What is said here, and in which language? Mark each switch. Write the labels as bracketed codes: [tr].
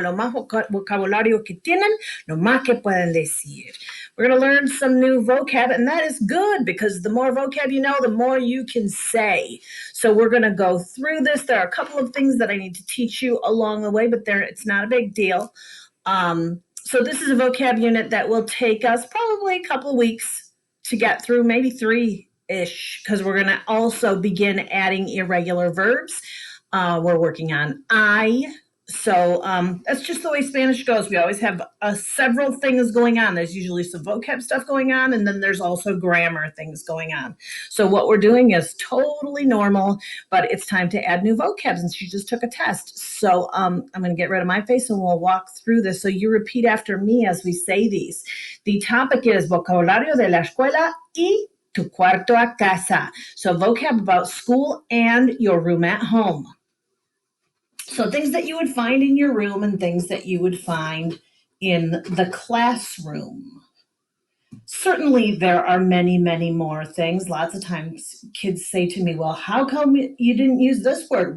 [es] Lo más vocabulario que tienen, lo más que pueden decir. [en] We're going to learn some new vocab, and that is good because the more vocab you know, the more you can say. So we're going to go through this. There are a couple of things that I need to teach you along the way, but it's not a big deal. So this is a vocab unit that will take us probably a couple of weeks to get through, maybe 3-ish, because we're going to also begin adding irregular verbs. We're working on I. So that's just the way Spanish goes. We always have several things going on. There's usually some vocab stuff going on, and then there's also grammar things going on. So what we're doing is totally normal, but it's time to add new vocab since you just took a test. So I'm going to get rid of my face and we'll walk through this. So you repeat after me as we say these. The topic is [es] Vocabulario de la Escuela y tu cuarto a casa. [en] So vocab about school and your room at home. So things that you would find in your room and things that you would find in the classroom. Certainly there are many, many more things. Lots of times kids say to me, well, how come you didn't use this word?